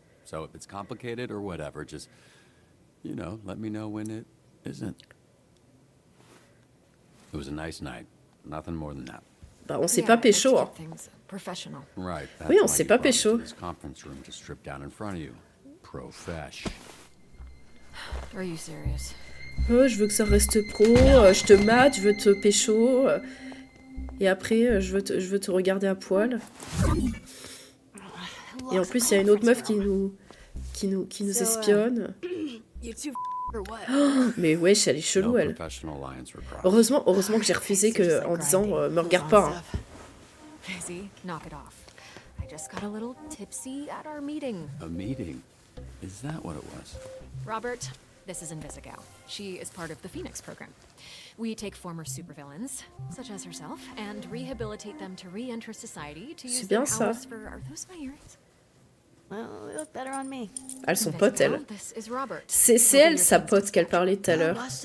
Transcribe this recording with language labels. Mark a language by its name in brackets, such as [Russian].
[English] So if it's complicated or whatever, just, you know, let me know when it isn't. It was a nice night. Nothing more than that. [French] Bah, on s'est pas pécho. Hein. [English] Right. [French] Oui, on s'est pas pécho. [English] This conference room to strip down in front of you. Profesh. Are you serious? [French] Oh, je veux que ça reste pro. Je te mate, je veux te pécho. Et après, je veux te regarder à poil. Et en plus, il y a une autre meuf qui nous espionne. Oh, mais wesh, elle est chelou, elle. Heureusement que j'ai refusé en disant me regarde pas. Hein. [English] Knock it off. I just got a little tipsy at our meeting. A meeting? Is that what it was? Robert, this is Invisigal. She is part of the Phoenix program. We take former supervillains, such as herself, and rehabilitate them to re-enter society to use their powers for... Are those my earrings? Well, they look better on me. [French] Elles sont potes, elles. C'est elle, sa pote, qu'elle parlait tout à l'heure.